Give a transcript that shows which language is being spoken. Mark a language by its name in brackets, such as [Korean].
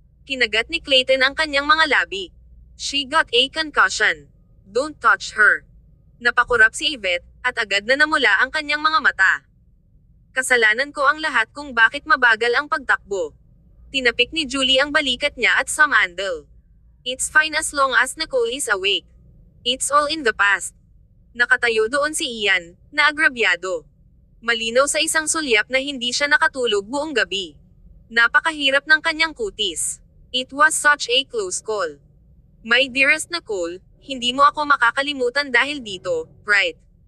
[Filipino] Kinagat ni Clayton ang kanyang mga labi. [English] She got a concussion. Don't touch her. [Filipino] Napakurap si Yvette, at agad na namula ang kanyang mga mata. Kasalanan ko ang lahat kung bakit mabagal ang pagtakbo. Tinapik ni Julie ang balikat niya at sumandal. [English] It's fine as long as Nicole is awake. It's all in the past. [Filipino] Nakatayo doon si Ian, na agrabyado. Malinaw sa isang sulyap na hindi siya nakatulog buong gabi. Napakahirap ng kanyang kutis. [English] It was such a close call. My dearest [Filipino] Nicole, hindi mo ako makakalimutan dahil dito, right?